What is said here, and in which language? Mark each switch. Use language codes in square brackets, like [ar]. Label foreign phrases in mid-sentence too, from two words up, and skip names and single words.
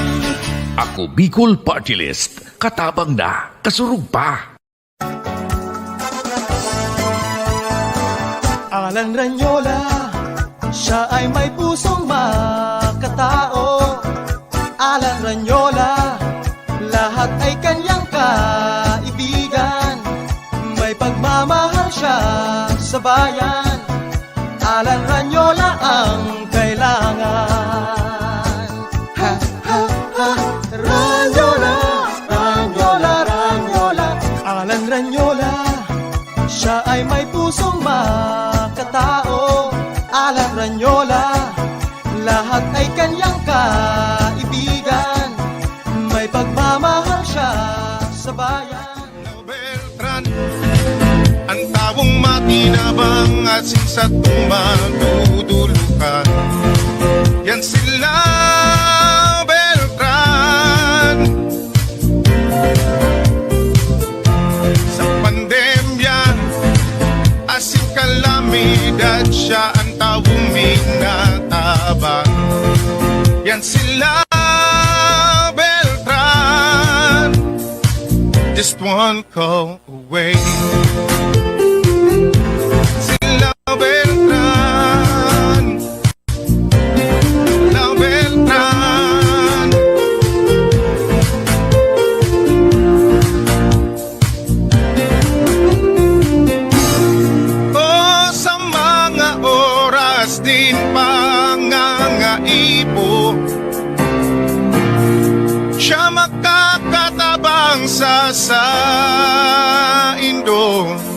[bik] Ako Bicol Party List. Katabang na, kasurug pa. [tl] Alan Ranyola, siya ay may pusong makatao. Alan Ranyola, lahat ay kanyang kaibigan. May pagmamahal siya sa bayan. Alan Ranyola ang kailangan. Ha, ha, ha, Ranyola, Ranyola, Ranyola. Alan Ranyola, siya ay may pusong makatao. Alan Ranyola, lahat ay kanyang kaibigan. May pagmamahal siya sa bayan. [bik] Beltran, ang tawong makinabang at sa tumadudulukan. Yan sila Beltran. Sa pandemya, asin kalamidad, siya ang tawong minatabang. Yan sila Beltran, [en] just one call away. [bik] Sila Beltran, La Beltran. O sa mga oras din pangangaipo, siya makakatabang sa saindo.